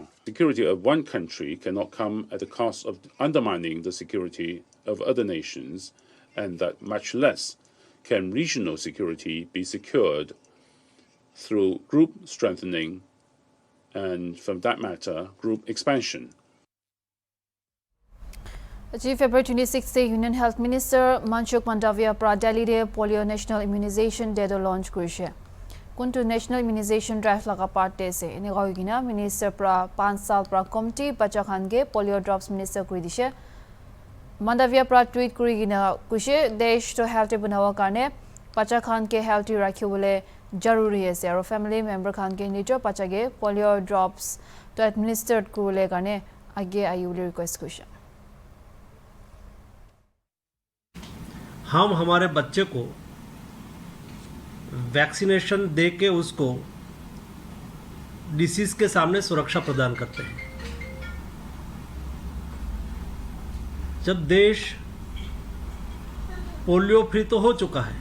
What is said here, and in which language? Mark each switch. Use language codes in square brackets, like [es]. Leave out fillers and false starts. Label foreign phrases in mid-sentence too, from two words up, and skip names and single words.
[en] Security of one country cannot come at the cost of undermining the security of other nations, and that much less can regional security be secured through group strengthening and, from that matter, group expansion. [nag] Chief February 26 se Union Health Minister Manshuk Mandavia pra Delhi de [en] polio national immunization day [nag] do launch kurise kuntu [en] national immunization drive [nag] laga part de se ene goigina minister pra 5 saal pra committee bacha khan ge [en] polio drops [nag] minister kuri dise Mandavia pra tweet kuri gina kushe desh to healthy banawa karne bacha khan ke healthy rakhibole jaruri ase aro [en] family member [nag] khan ke nijo bacha ge [en] polio drops [nag] to administered kurule karne age ayule request kushe [hi] हम हमारे बच्चे को वैक्सीनेशन दे के उसको डिसीज के सामने सुरक्षा प्रदान करते हैं जब देश [en] polio free [hi] तो हो चुका है